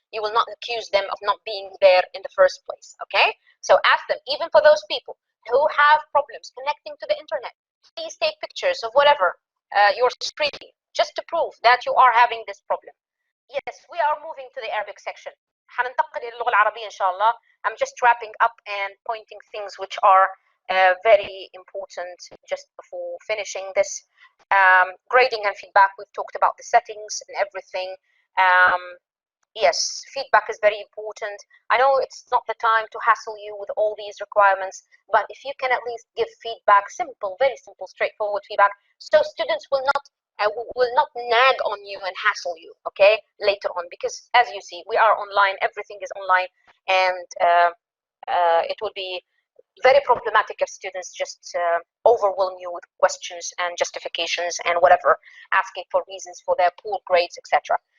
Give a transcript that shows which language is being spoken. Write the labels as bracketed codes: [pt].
[en] You will not accuse them of not being there in the first place. Okay, so ask them, even for those people who have problems connecting to the internet, please take pictures of whatever your screen, just to prove that you are having this problem. Yes, we are moving to the Arabic section. [ar] حننتقل إلى اللغة العربية إن شاء الله. [en] I'm just wrapping up and pointing things which are very important just before finishing this. Grading and feedback, we've talked about the settings and everything. Yes, feedback is very important. I know it's not the time to hassle you with all these requirements, but if you can at least give feedback, simple, very simple, straightforward feedback, so students will not nag on you and hassle you, okay, later on, because as you see, we are online, everything is online, and it would be very problematic if students just overwhelm you with questions and justifications and whatever, asking for reasons for their poor grades, etc.